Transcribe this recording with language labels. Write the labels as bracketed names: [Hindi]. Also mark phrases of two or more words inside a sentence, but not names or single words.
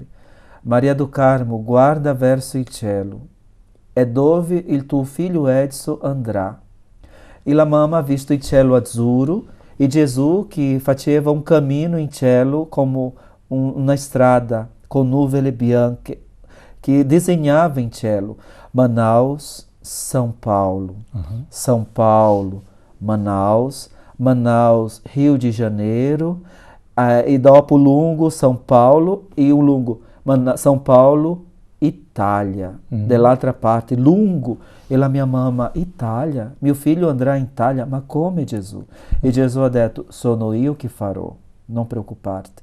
[Italian] Maria do Carmo, guarda verso il cielo, è dove il tuo figlio Edson andrà. E la mamma ha visto il cielo azzurro e Gesù che faceva un cammino in cielo come una strada con nuvole bianche, che disegnava in cielo Manaus, São Paulo, São Paulo, Manaus, Manaus, Rio de Janeiro, e dopo lungo São Paulo e o lungo São Paulo, Itália, dall'altra parte, lungo. E la mia mamma, Itália? Mio figlio andrà in Italia? Ma come Gesù? E Gesù ha detto, sono io che farò, non preoccuparti.